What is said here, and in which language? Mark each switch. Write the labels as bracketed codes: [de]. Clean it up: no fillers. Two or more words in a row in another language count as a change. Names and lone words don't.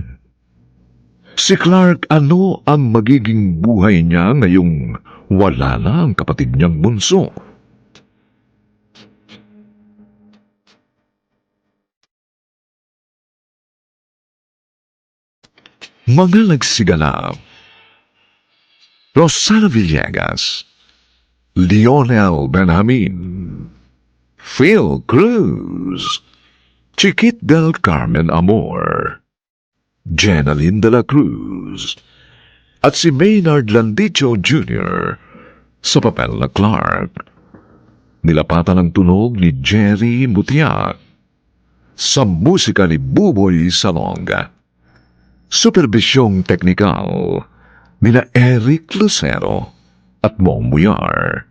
[tl] Si Clark, ano ang magiging buhay niya ngayong wala na ang kapatid niyang bunso? Mga nagsigala: Rosana Villegas, Lionel Benjamin, Phil Cruz, Chiquit del Carmen Amor, Jenaline de la Cruz, at si Maynard Landicho Jr. sa papel na Clark. Nilapatan ang tunog ni Jerry Mutiak sa musika ni Buboy Salonga. Superbisyong teknikal nila Eric Lucero at Mong Muyar.